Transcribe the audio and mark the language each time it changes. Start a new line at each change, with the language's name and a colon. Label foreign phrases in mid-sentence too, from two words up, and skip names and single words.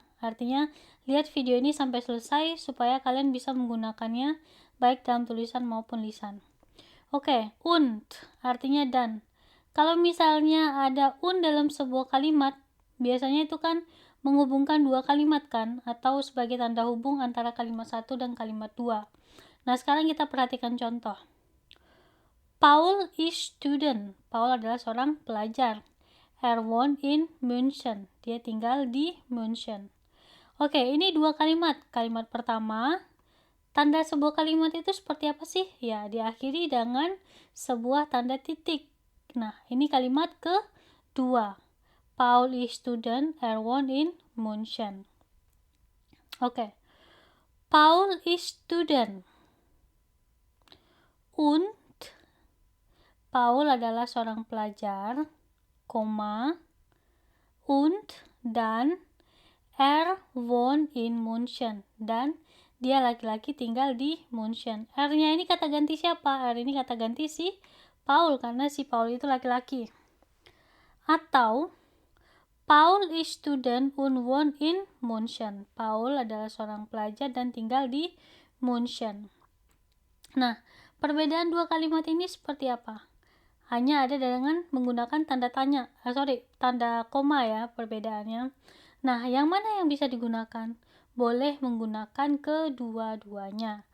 Indonesian: Artinya, lihat video ini sampai selesai supaya kalian bisa menggunakannya baik dalam tulisan maupun lisan. Oke, und artinya dan. Kalau misalnya ada und dalam sebuah kalimat, biasanya itu kan menghubungkan dua kalimat kan, atau sebagai tanda hubung antara kalimat satu dan kalimat dua. Nah, sekarang kita perhatikan contoh.
German: Paul is student.
Indonesian: Paul adalah seorang pelajar.
German: Wohnt in München.
Indonesian: Dia tinggal di München. Oke, ini dua kalimat. Kalimat pertama, tanda sebuah kalimat itu seperti apa sih? Ya, diakhiri dengan sebuah tanda titik. Nah, ini kalimat kedua.
German: Paul is student, wohnt in München. Oke. Paul is student.
Indonesian: Und Paul adalah seorang pelajar, koma,
German: und dan wohnt in München,
Indonesian: dan dia laki-laki tinggal di München. R-nya ini kata ganti siapa? R ini kata ganti si Paul, karena si Paul itu laki-laki.
German: Atau Paul is student und wohnt in München.
Indonesian: Paul adalah seorang pelajar dan tinggal di München. Nah, perbedaan dua kalimat ini seperti apa? Hanya ada dengan menggunakan tanda tanda koma ya perbedaannya. Nah, yang mana yang bisa digunakan? Boleh menggunakan kedua-duanya.